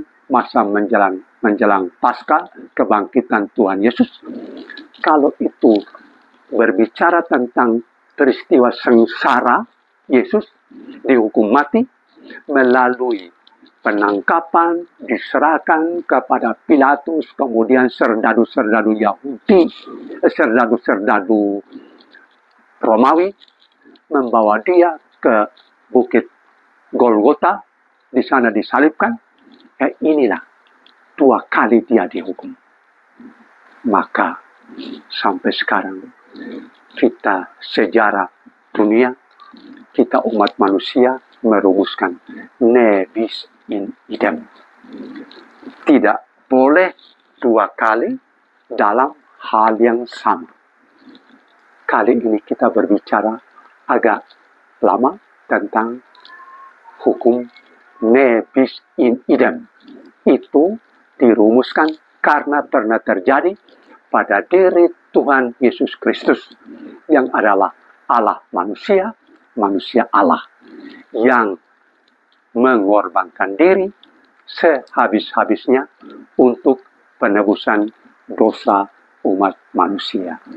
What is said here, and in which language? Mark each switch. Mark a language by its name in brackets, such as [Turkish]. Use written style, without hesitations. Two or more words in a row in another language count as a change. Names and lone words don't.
[Indonesian] masa menjelang Paskah, kebangkitan Tuhan Yesus, kalau itu berbicara tentang peristiwa sengsara Yesus dihukum mati melalui penangkapan, diserahkan kepada Pilatus, kemudian serdadu-serdadu Yahudi, serdadu-serdadu Romawi membawa dia ke bukit Golgota, di sana disalibkan. Inilah 2 kali dia dihukum. Maka sampai sekarang kita sejarah dunia, kita umat manusia merumuskan [Latin] ne bis in idem. [Indonesian] Tidak boleh 2 kali dalam hal yang sama. Kali ini kita berbicara agak lama tentang hukum [Latin] ne bis in idem. [Indonesian] Itu dirumuskan karena pernah terjadi pada diri Tuhan Yesus Kristus yang adalah Allah manusia, manusia Allah, yang mengorbankan diri sehabis-habisnya untuk penebusan dosa umat manusia.